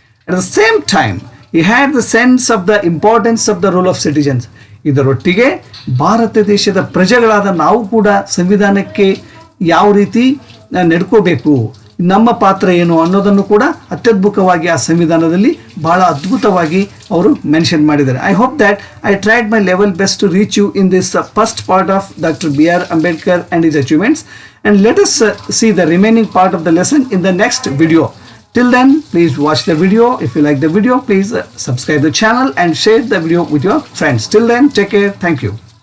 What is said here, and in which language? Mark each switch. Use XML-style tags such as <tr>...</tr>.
<en>At the same time he had the sense of the importance of the role of citizens.</en> <kn>ಇದರೊಟ್ಟಿಗೆ ಭಾರತ ದೇಶದ ಪ್ರಜೆಗಳಾದ ನಾವು ಕೂಡ ಸಂವಿಧಾನಕ್ಕೆ ಯಾವ ರೀತಿ ನಡ್ಕೋಬೇಕು, ನಮ್ಮ ಪಾತ್ರ ಏನು ಅನ್ನೋದನ್ನು ಕೂಡ ಅತ್ಯದ್ಭುತವಾಗಿ ಆ ಸಂವಿಧಾನದಲ್ಲಿ ಬಹಳ ಅದ್ಭುತವಾಗಿ ಅವರು ಮೆನ್ಷನ್ ಮಾಡಿದ್ದಾರೆ.</kn> <en>I hope that I tried my level best to reach you in this first part of Dr. B.R. Ambedkar and his achievements, and let us see the remaining part of the lesson in the next video. Till then, please watch the video. If you like the video, please subscribe the channel and share the video with your friends. Till then, take care. Thank you.</en>